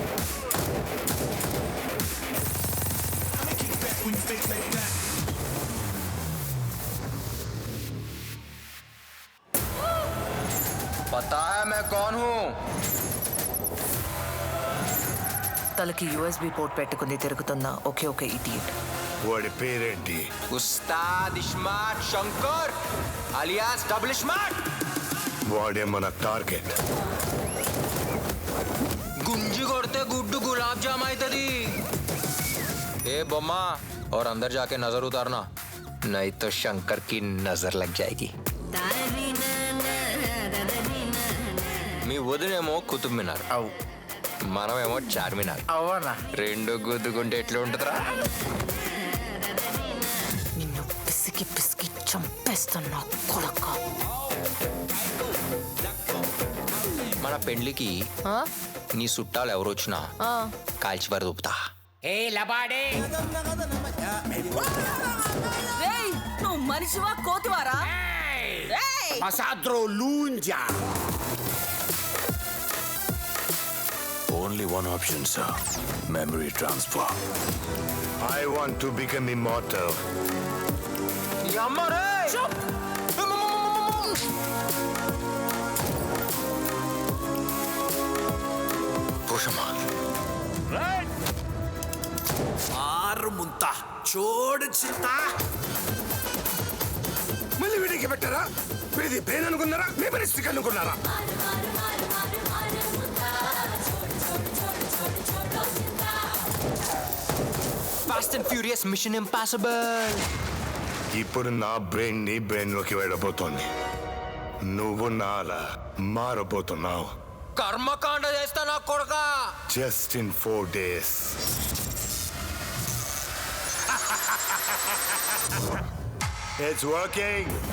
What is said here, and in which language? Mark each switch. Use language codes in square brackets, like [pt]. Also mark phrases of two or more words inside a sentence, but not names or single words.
[hi] पता है मैं कौन हूँ [te] తలకి [en] USB port [te] పెట్టుకుని తిరుగుతున్న ఒకే ఒక ఇడియట్. వాడి పేరేంటి? ఉస్తాద్ ఇస్మార్ట్ శంకర్ అలియాస్ డబుల్ స్మార్ట్. వాడే మన టార్గెట్. గుంజి కొడితే గుడ్డు గులాబ్ జామ్ అవుతుంది. ఏ బొమ్మ [hi] और अंदर जाके नजर उतारना नहीं तो शंकर की नजर लग जाएगी. [te] మీ వదినేమో కుతుబ్ మినార్, మనమేమో చార్మినార్. అవునా? రెండు గుద్దుకుంటే ఎట్లా ఉంటుందిరా? నిన్ను పిసికి పిసికి చంపేస్తున్నా కొడక. మన పెండ్లికి నీ చుట్టాలు ఎవరు వచ్చినా కాల్చి వరదూపుతా. ఏ లబాడే నువ్వు మనిషివా కోతివారా? Pasadro Lunja. [en] Only one option, sir. Memory transfer. I want to become immortal. పుషమా [te] ఆరు ముంత చూడు చింత. మళ్ళీ వీడికి పెట్టారా? వీడిది బ్రెయిన్ అనుకున్నారా? [en] memory stick [te] అనుకున్నారా? ఫాస్ట్ అండ్ ఫ్యూరియస్ మిషన్ ఇంపాసిబుల్. ఇప్పుడు నా బ్రెయిన్ నీ బ్రెయిన్ లోకి వెళ్ళబోతోంది. నువ్వు నాలా మారబోతున్నావు. కర్మకాండ చేస్తా నా కొడుక. [en] just in 4 days. It's working.